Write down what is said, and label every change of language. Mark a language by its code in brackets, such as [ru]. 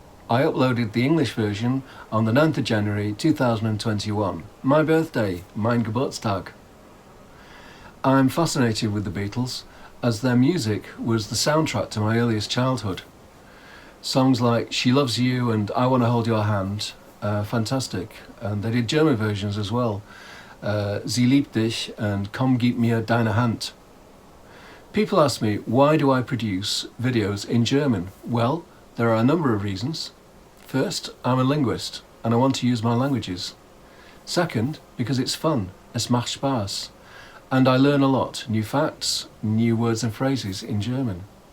[en] I uploaded the English version on the 9th of January 2021, my birthday, mein Geburtstag. I'm fascinated with the Beatles as their music was the soundtrack to my earliest childhood. Songs like She Loves You and I Want to Hold Your Hand, fantastic. And they did German versions as well. [de] Sie liebt dich and Komm gib mir deine Hand. [en] People ask me, why do I produce videos in German? Well, there are a number of reasons. First, I'm a linguist and I want to use my languages. Second, because it's fun, es macht Spaß. And I learn a lot, new facts, new words and phrases in German.